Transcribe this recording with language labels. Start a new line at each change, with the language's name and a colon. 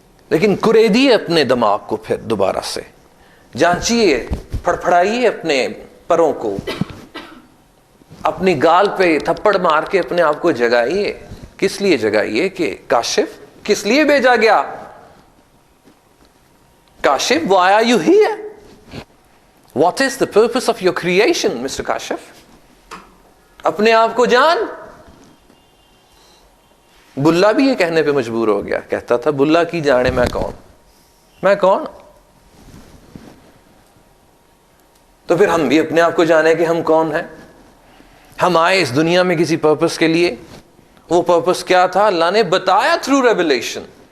Urdu: لیکن کریدیے اپنے دماغ کو, پھر دوبارہ سے جانچیے, پھڑپھڑائیے اپنے پروں کو, اپنی گال پہ تھپڑ مار کے اپنے آپ کو جگائیے. کس لیے جگائیے کہ کاشف کس لیے بھیجا گیا؟ کاشف وہ آیا یوں ہی ہے.
English: What is the purpose of your creation mister Kashif?
Urdu: اپنے آپ کو جان. بلا بھی یہ کہنے پہ مجبور ہو گیا, کہتا تھا
Punjabi: بلا کی جانے میں کون, میں کون.
Urdu: تو پھر ہم بھی اپنے آپ کو جانے کہ ہم کون ہیں. ہم آئے اس دنیا میں کسی پرپس کے لیے. وہ پرپس کیا تھا؟ اللہ نے بتایا تھرو ریولیشن.